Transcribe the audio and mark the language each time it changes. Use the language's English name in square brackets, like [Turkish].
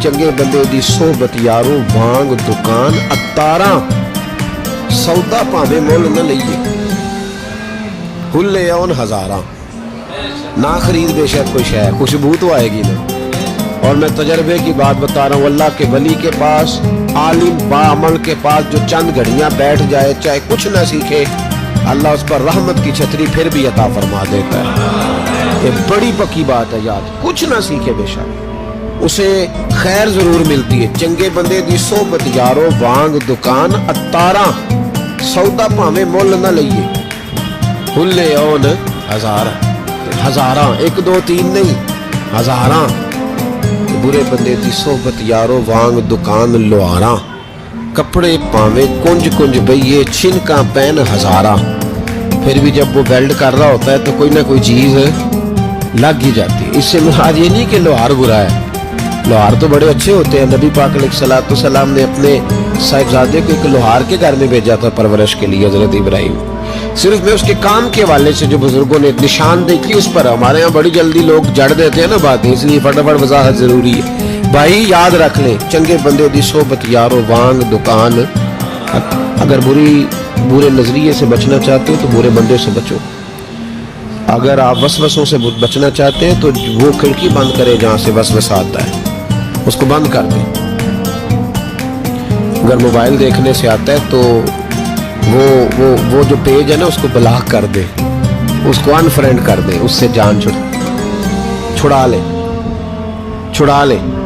[Punjabi] چنگے بندے دی صحبت یارو وانگ دکان اتاراں, سودا پاویں مول نہ لئیے, ہلے آن ہزاراں. [Urdu] نہ خرید بے شک کوئی شے, خوشبو تو آئے گی نا. اور میں تجربے کی بات بتا رہا ہوں, اللہ کے ولی کے پاس, عالم باعمل کے پاس جو چند گھڑیاں بیٹھ جائے, چاہے کچھ نہ سیکھے, اللہ اس پر رحمت کی چھتری پھر بھی عطا فرما دیتا ہے. یہ بڑی پکی بات ہے یاد. کچھ نہ سیکھے بے شک اسے خیر ضرور ملتی ہے. [Punjabi] چنگے بندے دی صحبت یارو وانگ دکان اتاراں, سودا پاویں مول نہ لئیے, ہلے اون ہزاراں. ہزاراں, 1 2 3 نہیں, ہزاراں. برے بندے دی صحبت یارو وانگ دکان لوہاراں, کپڑے پاویں کنج کنج بئیے, چھنکاں پین ہزاراں. [Urdu] پھر بھی جب وہ ویلڈ کر رہا ہوتا ہے تو کوئی نہ کوئی چیز لگ ہی جاتی ہے. اس سے مراد یہ نہیں کہ لوہار برا ہے, لوہار تو بڑے اچھے ہوتے ہیں. نبی پاک علیہ الصلوۃ والسلام نے اپنے صاحبزادے کو ایک لوہار کے گھر میں بھیجا تھا پرورش کے لیے, حضرت ابراہیم. صرف میں اس کے کام کے حوالے سے جو بزرگوں نے نشاندہی کی اس پر, ہمارے یہاں بڑی جلدی لوگ جڑ دیتے ہیں نا باتیں, اس لیے فٹافٹ وضاحت ضروری ہے. بھائی یاد رکھ لیں, [Punjabi] چنگے بندے دی صحبت یارو وانگ دکان. [Urdu] اگر برے نظریے سے بچنا چاہتے ہو تو برے بندے سے بچو. اگر آپ وسوسوں سے بچنا چاہتے ہیں تو وہ کھڑکی بند کرے جہاں سے وسوسہ آتا ہے, اس کو بند کر دیں. اگر موبائل دیکھنے سے آتا ہے تو وہ جو پیج ہے نا اس کو بلاک کر دیں, اس کو انفرینڈ کر دیں, اس سے جان چھڑا لیں.